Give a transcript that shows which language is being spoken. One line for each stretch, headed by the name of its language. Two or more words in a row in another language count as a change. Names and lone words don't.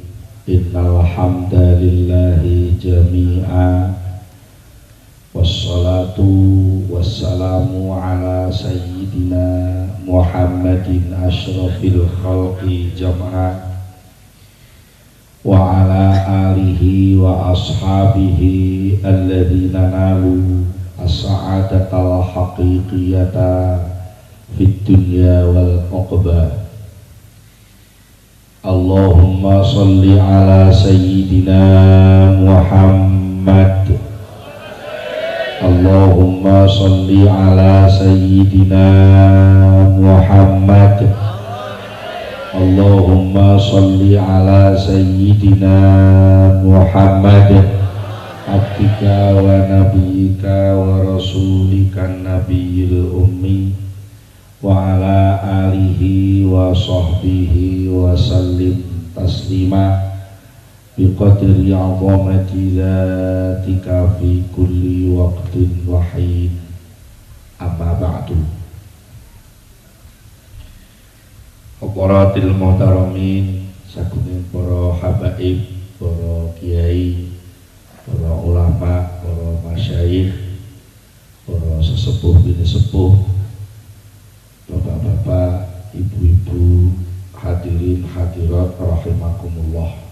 Arabic: إن الحمد لله جميعا والصلاة والسلام على سيدنا محمد أشرف الخلق جمعا وعلى آله وأصحابه الذين نالوا السعادة الحقيقية في الدنيا والعقبى. اللهم صل على سيدنا محمد. اللهم صل على سيدنا محمد. اللهم صل على سيدنا محمد عبدك ونبيك ورسولك النبي الأمي وعلى آله وصحبه وسلم تسليما بقدر عظمة ذاتك في كل وقت وحين. أما بعد. حضرات المحترمين,
Indonesian: sakuning para habaib, para kiai, para ulama, para masyayikh, para sesepuh bini sepuh, bapak-bapak, ibu-ibu, hadirin hadirat rahimakumullah.